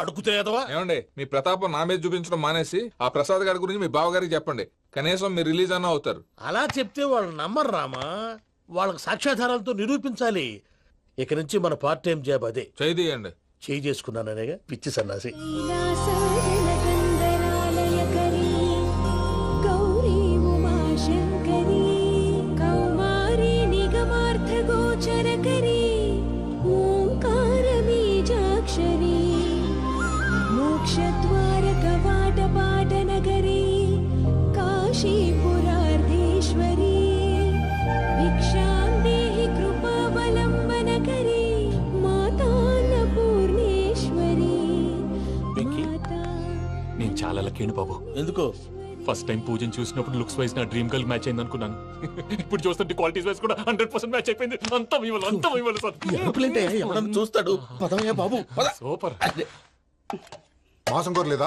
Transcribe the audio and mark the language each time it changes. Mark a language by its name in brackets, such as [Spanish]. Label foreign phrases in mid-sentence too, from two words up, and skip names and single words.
[Telugu] అడుగుతాయేదవా. ఏమండి, మీ ప్రతాపం నా మీద చూపించడం మానేసి ఆ ప్రసాద్ గారి గురించి మీ బావగారికి చెప్పండి. కనీసం మీరు రిలీజ్ అన్న అవుతారు. అలా చెప్తే వాళ్ళు నమ్మరు రామా. వాళ్ళకి సాక్ష్యాధారాలతో నిరూపించాలి. ఇక నుంచి మన [English] part time job [Telugu] అదే. చేయండి. చేయి చేసుకున్నాననేగా పిచ్చి సన్నాసి. [Sanskrit] लीलासाजनकन्दरालयकरी गौरी उमाशङ्करी कौमारी निगमार्थगोचरकरी ओङ्कारबीजाक्षरी मोक्षद्वारकवाटपाटनगरी काशीपुरार्धेश्वरी भिक्षां देहि कृपावलम्बनकरी मातान्नपूर्णेश्वरी. [Telugu] నేను చాలా లక్కీని బాబు. ఎందుకు? [English] first time [Telugu] పూజను చూసినప్పుడు [English] looks wise [Telugu] నా [English] dream girl [Telugu] మ్యాచ్ అయింది అనుకున్నాను. ఇప్పుడు చూస్తుంటే [English] qualities wise [Telugu] కూడా 100% మ్యాచ్ అయిపోయింది. అంతా మీ వల్ల, అంతా మీ వల్ల సార్. ఎప్పుడంటే ఎవడన్నా చూస్తాడు. పదవయ్యా బాబు, పద. సూపర్. మాసం కోరలేదా?